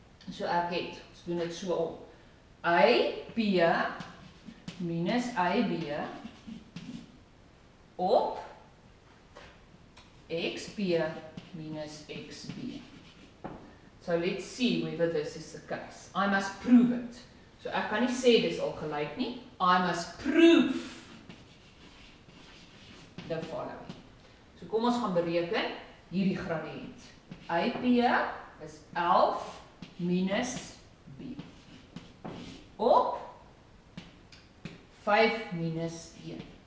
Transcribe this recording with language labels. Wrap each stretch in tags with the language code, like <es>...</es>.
<af>So ek het, ons doen dit so om. AP minus AB op XP minus XB.</af> <en>So let's see whether this is the case. I must prove it.</en> <af>So ek kan nie sê dis al gelyk nie.</af> <en>I must prove the following.</en> <af>So kom ons gaan bereken hierdie gradiënt. AP is 11 minus B op 5 minus 1.</af>